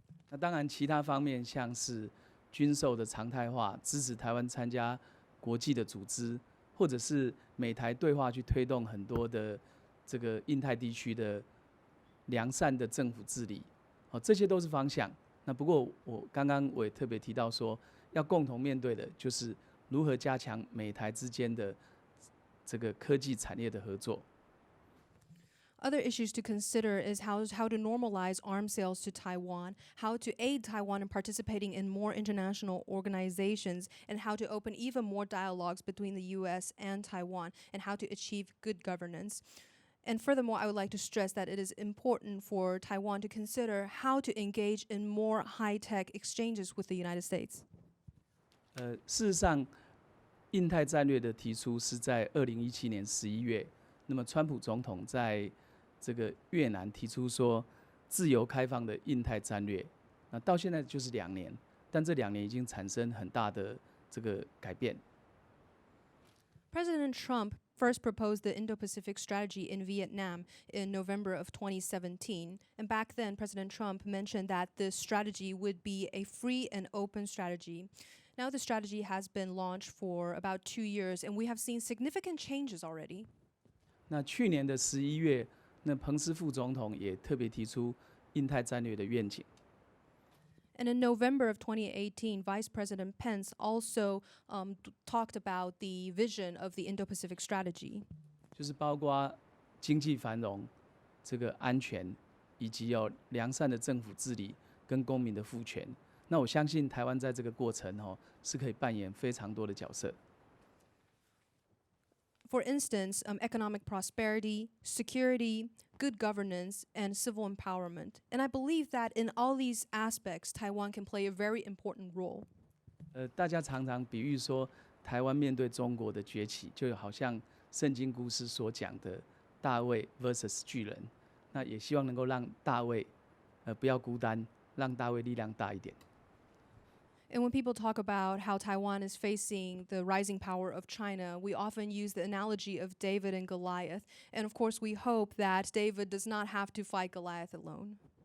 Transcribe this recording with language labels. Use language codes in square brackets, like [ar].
[zh] 那当然，其他方面像是军售的常态化，支持台湾参加国际的组织，或者是美台对话去推动很多的这个印太地区的良善的政府治理，这些都是方向。那不过我刚刚也特别提到说，要共同面对的就是如何加强美台之间的这个科技产业的合作。 [en] Other issues to consider is how to normalize arms sales to Taiwan, how to aid Taiwan in participating in more international organizations, and how to open even more dialogues between the U.S. and Taiwan, and how to achieve good governance. And furthermore, I would like to stress that it is important for Taiwan to consider how to engage in more high-tech exchanges with the United States. [zh] 事实上，印太战略的提出是在2017年11月，那么川普总统在这个越南提出说自由开放的印太战略，那到现在就是2年，但这2年已经产生很大的这个改变。 [en] President Trump first proposed the Indo-Pacific Strategy in Vietnam in November of 2017. And back then, President Trump mentioned that this strategy would be a free and open strategy. Now the strategy has been launched for about 2 years, and we have seen significant changes already. [zh] 那去年的11月，那彭斯副总统也特别提出印太战略的愿景。 [en] And in November of 2018, Vice President Pence also talked about the vision of the Indo-Pacific Strategy. [zh] 就是包括经济繁荣、这个安全，以及有良善的政府治理跟公民的赋权。那我相信台湾在这个过程是可以扮演非常多的角色。 [en] For instance, economic prosperity, security, good governance, and civil empowerment. And I believe that in all these aspects, Taiwan can play a very important role. [zh] 大家常常比喻说，台湾面对中国的崛起，就好像圣经故事所讲的大卫 versus 巨人。那也希望能够让大卫不要孤单，让大卫力量大一点。 [en] And when people talk about how Taiwan is facing the rising power of China, we often use the analogy of David and Goliath. And of course, we hope that David does not have to fight Goliath alone.